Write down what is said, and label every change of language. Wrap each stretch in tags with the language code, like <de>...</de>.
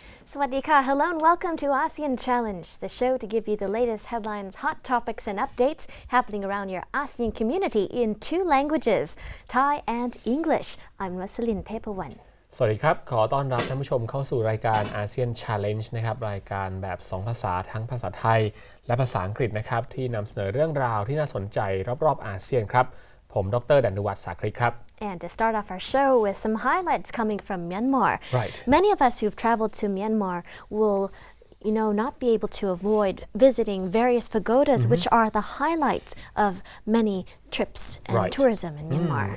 <en>Sawadika, hello and welcome to ASEAN Challenge, the show to give you the latest headlines, hot topics and updates happening around your ASEAN community in two languages, Thai and English. I'm Rosalyn Paperwan.</en> <th>สวัสดีครับขอต้อนรับท่านผู้ชมเข้าสู่รายการ ASEAN Challenge นะครับรายการแบบ2ภาษาทั้งภาษาไทยและภาษาอังกฤษนะครับที่นำเสนอเรื่องราวที่น่าสนใจรอบๆอาเซียนครับผมดร. ดนุวัฒน์สาคริกครับ</th> <en>And to start off our show with some highlights coming from Myanmar. Right. Many of us who've traveled to Myanmar will not be able to avoid visiting various pagodas, which are the highlights of many trips and tourism in Myanmar.</en>